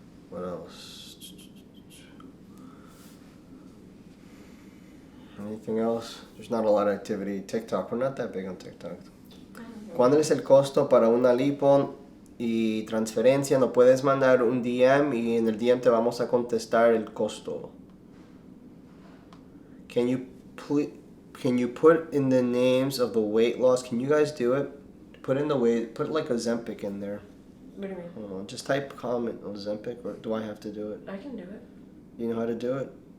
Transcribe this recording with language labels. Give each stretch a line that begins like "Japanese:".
English: What else? Anything else? There's not a lot of activity. TikTok, we're not that big on TikTok.
Spanish: ¿Cuándo es el costo para una lipo y transferencia? No puedes mandar un DM y en el DM te vamos a contestar el costo.
English: Can you put in the names of the weight loss? Can you guys do it? Put like Ozempic in there. What do you mean? Hold on, just type comment Ozempic, or do I have to do it? I can do it. You know how to do it?